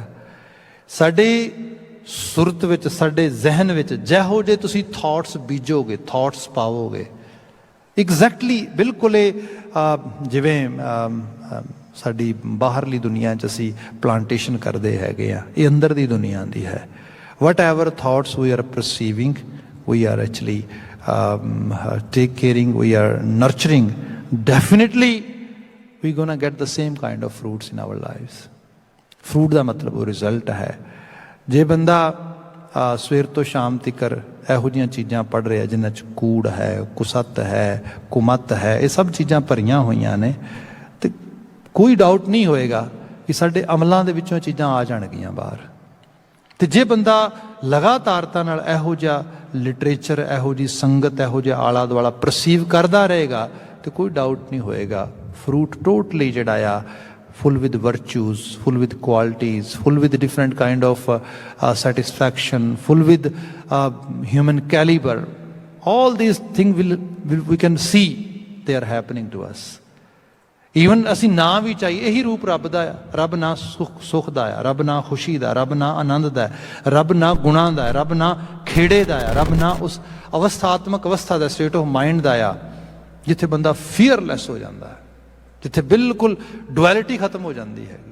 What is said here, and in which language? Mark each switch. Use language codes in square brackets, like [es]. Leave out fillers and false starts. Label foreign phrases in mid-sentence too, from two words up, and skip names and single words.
[pa] ਸਾਡੀ ਸੁਰਤ ਵਿੱਚ, ਸਾਡੇ ਜ਼ਿਹਨ ਵਿੱਚ ਜਿਹੋ ਜਿਹੇ ਤੁਸੀਂ ਥਾਟਸ ਬੀਜੋਗੇ, ਥਾਟਸ ਪਾਵੋਗੇ, ਐਗਜ਼ੈਕਟਲੀ ਬਿਲਕੁਲ ਇਹ ਜਿਵੇਂ ਸਾਡੀ ਬਾਹਰਲੀ ਦੁਨੀਆ 'ਚ ਅਸੀਂ ਪਲਾਂਟੇਸ਼ਨ ਕਰਦੇ ਹੈਗੇ ਆ, ਇਹ ਅੰਦਰ ਦੀ ਦੁਨੀਆ ਦੀ ਹੈ। [en] What ever thoughts we are perceiving, we are actually take caring, we are nurturing, definitely we gonna get the same kind of fruits in our lives. [pa] Fruit ਦਾ ਮਤਲਬ ਉਹ ਰਿਜ਼ਲਟ ਹੈ। ਜੇ ਬੰਦਾ ਸਵੇਰ ਤੋਂ ਸ਼ਾਮ ਤੱਕ ਇਹੋ ਜਿਹੀਆਂ ਚੀਜ਼ਾਂ ਪੜ੍ਹ ਰਿਹਾ ਜਿਨ੍ਹਾਂ 'ਚ ਕੂੜ ਹੈ, ਕੁਸਤ ਹੈ, ਕੁਮਤ ਹੈ, ਇਹ ਸਭ ਚੀਜ਼ਾਂ ਭਰੀਆਂ ਹੋਈਆਂ ਨੇ, ਤੇ ਕੋਈ ਡਾਊਟ ਨਹੀਂ ਹੋਏਗਾ ਕਿ ਸਾਡੇ ਅਮਲਾਂ ਦੇ ਵਿੱਚੋਂ ਚੀਜ਼ਾਂ ਆ ਜਾਣਗੀਆਂ ਬਾਹਰ। ਤੇ ਜੇ ਬੰਦਾ ਲਗਾਤਾਰਤਾ ਨਾਲ ਇਹੋ ਜਿਹਾ ਲਿਟਰੇਚਰ, ਇਹੋ ਜਿਹੀ ਸੰਗਤ, ਇਹੋ ਜਿਹਾ ਆਲਾ ਦੁਆਲਾ ਪਰਸੀਵ ਕਰਦਾ ਰਹੇਗਾ ਤੇ ਕੋਈ ਡਾਊਟ ਨਹੀਂ ਹੋਏਗਾ [en] fruit totally [pa] ਜਿਹੜਾ ਆ [en] full with virtues, full with qualities, full with different kind of satisfaction, full with human caliber. All these things we can see they are happening to us. [pa] Even ਅਸੀਂ ਨਾ ਵੀ ਚਾਹੀਏ, ਇਹੀ ਰੂਪ ਰੱਬ ਦਾ ਆ। ਰੱਬ ਨਾ ਸੁਖ ਦਾ ਆ, ਰੱਬ ਨਾ ਖੁਸ਼ੀ ਦਾ, ਰੱਬ ਨਾ ਆਨੰਦ ਦਾ, ਰੱਬ ਨਾ ਗੁਣਾਂ ਦਾ, ਰੱਬ ਨਾ ਖੇੜੇ ਦਾ ਆ, ਰੱਬ ਨਾ ਉਸ ਅਵਸਥਾਤਮਕ ਅਵਸਥਾ ਦਾ, [en] state of mind [pa] ਦਾ ਆ ਜਿੱਥੇ ਬੰਦਾ ਫੀਅਰਲੈਸ ਹੋ ਜਾਂਦਾ ਹੈ, ਜਿੱਥੇ ਬਿਲਕੁਲ ਡੁਐਲਿਟੀ ਖਤਮ ਹੋ ਜਾਂਦੀ ਹੈਗੀ।